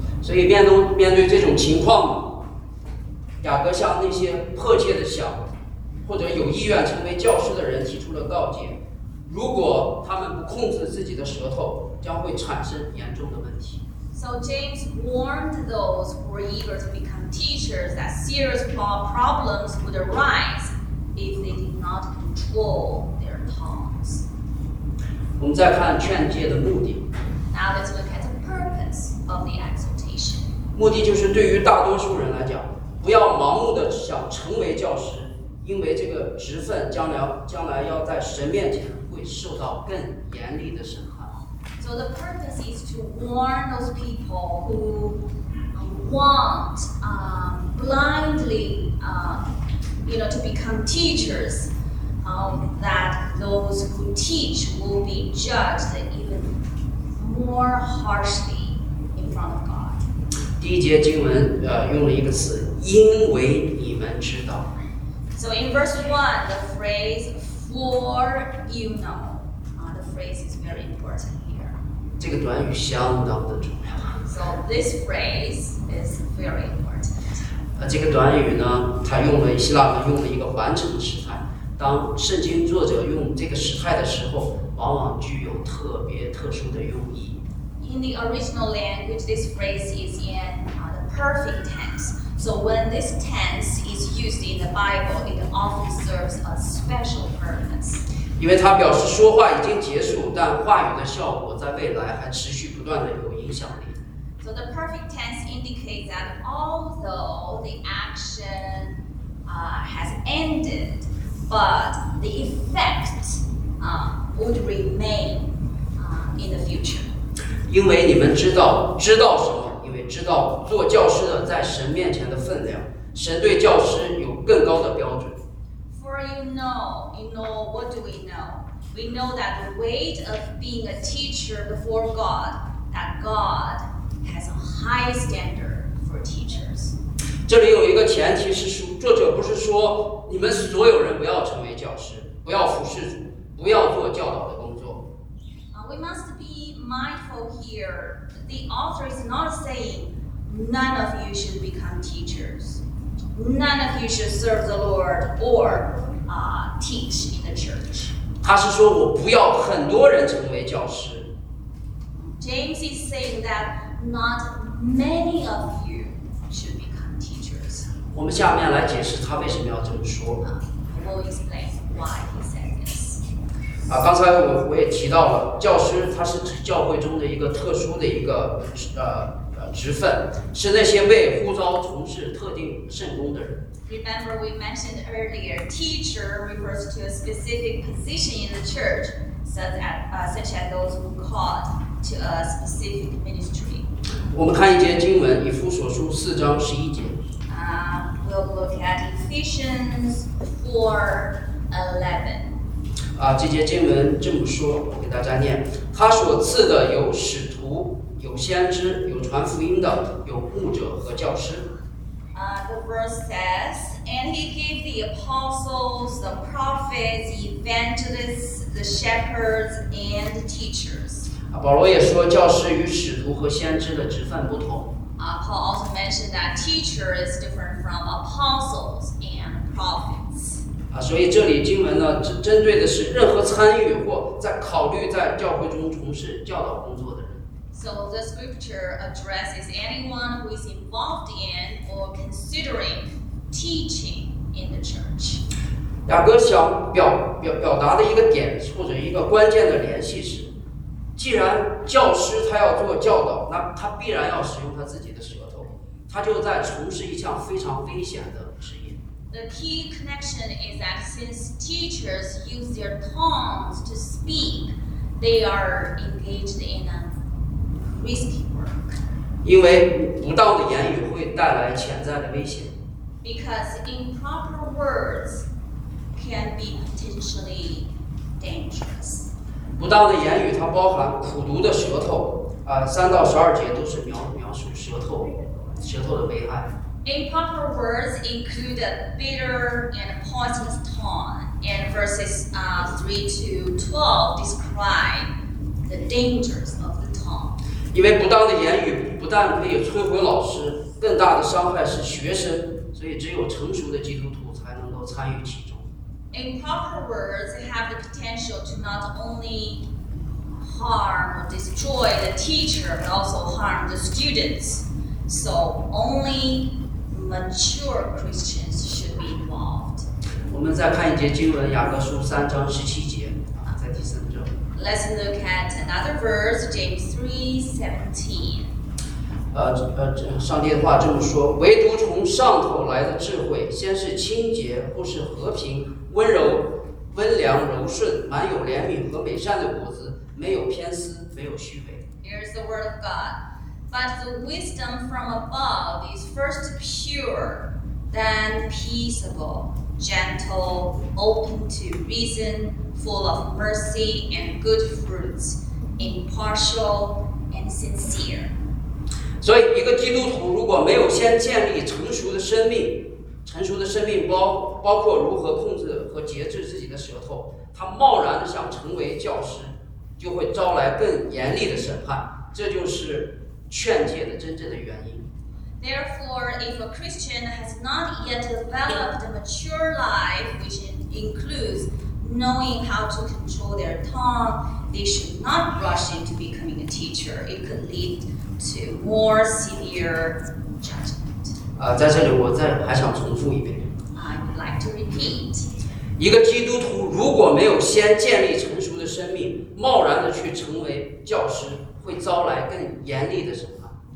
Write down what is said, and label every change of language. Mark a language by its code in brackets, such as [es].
[zh] 所以面对这种情况，雅各向那些迫切的想或者有意愿成为教师的人提出了告诫，如果他们不控制自己的舌头，将会产生严重的问题。 [en] So James warned those who were eager to become teachers that serious problems would arise if they did not control their tongues. [zh] 我们再看劝诫的目的。 [en] Now let's look at the purpose of the exhortation. [zh] 目的就是对于大多数人来讲，不要盲目的想成为教师。因为这个职分将来要在神面前会受到更严厉的审判。 [en] So the purpose is to warn those people who want blindly to become teachers, that those who teach will be judged even more harshly in front of God. [zh] 第一节经文用了一个词，因为你们知道。 [en] So in verse 1, the phrase, for you know, the phrase is very important here. [zh] 这个短语相当的重要。 [en] So this phrase is very important. [zh] 这个短语呢，它用了希腊文用了一个完成时态。当圣经作者用这个时态的时候，往往具有特别特殊的用意。 [en] In the original language, this phrase is in the perfect tense. So when this tense is used in the Bible, it often serves a special purpose. [zh] 因为它表示说话已经结束，但话语的效果在未来还持续不断的有影响力。 [en] So the perfect tense indicates that although the action has ended, but the effect would remain in the future. [zh] 因为你们知道什么？知道做教师的在神面前的分量，神对教师有更高的标准。 [en] For you know, what do we know? We know that the weight of being a teacher before God, that God has a high standard for teachers. [zh] 这里有一个前提是说，作者不是说你们所有人不要成为教师，不要服侍主，不要做教导的工作。 [en] We must be mindful here. The author is not saying none of you should become teachers, none of you should serve the Lord or teach in the church. [zh] 他是说我不要很多人成为教师。 [en] James is saying that not many of you should become teachers. [zh] 我们下面来解释他为什么要这么说。 [en] We'll explain why he said this. [zh] 刚才我也提到了，教师他是教会中的一个特殊的一个职分，是那些被呼召从事特定圣工的人。 [en] Remember, we mentioned earlier, teacher refers to a specific position in the church, such as those who called to a specific ministry. [zh] 我们看一节经文，以弗所书四章十一节。 [en] We'll look at Ephesians 4:11. [zh] 这节经文这么说，我给大家念：他所赐的有使徒，有先知，有传福音的，有牧者和教师。 [en] The verse says, and he gave the apostles, the prophets, evangelists, the shepherds, and the teachers. [zh] 保罗也说教师与使徒和先知的职分不同。 [en] Paul also mentioned that teacher is different from apostles and prophets. [zh] 所以这里经文呢，针对的是任何参与或在考虑在教会中从事教导工作的人。 [en] So the scripture addresses anyone who is involved in or considering teaching in the church. [zh] 雅各想表达的一个点或者一个关键的联系是，既然教师他要做教导，那他必然要使用他自己的舌头，他就在从事一项非常危险的职业。 [en] The key connection is that since teachers use their tongues to speak, they are engaged in a risky work. [zh] 因为不当的言语会带来潜在的危险。 [en] Because improper words can be potentially dangerous. [zh] 不当的言语它包含苦毒的舌头三到十二节都是 描述舌头的危害。 [en] Improper words include a bitter and poisonous tongue, and verses 3-12 describe the dangers of the tongue. [zh] 因为不当的言语不但可以摧毁老师，更大的伤害是学生，所以只有成熟的基督徒才能够参与其中。 [en] Improper words have the potential to not only harm or destroy the teacher, but also harm the students. So only mature Christians should be involved. [zh] 我们再看一节经文，雅各书三章十七节，在第三章。 [en] Let's look at another verse, James 3:17. [zh] 上帝的话这么说，唯独从上头来的智慧，先是清洁，后是和平。温柔、温良、柔顺，满有怜悯和美善的果子，没有偏私，没有虚伪。 [en] Here is the word of God. But the wisdom from above is first pure, then peaceable, gentle, open to reason, full of mercy and good fruits, impartial and sincere. [zh] 所以，一个基督徒如果没有先建立成熟的生命，成熟的生命包括如何控制和节制自己的舌头，他贸然想成为教师，就会招来更严厉的审判，这就是劝诫的真正的原因。 [en] Therefore, if a Christian has not yet developed a mature life, which includes knowing how to control their tongue, they should not rush into becoming a teacher. It could lead to more severe judgment. [zh] 在这里我再还想重复一遍。 [en] I'd like to repeat. [zh] 一个基督徒如果没有先建立成熟的生命，贸然的去成为教师，会招来更严厉的审判。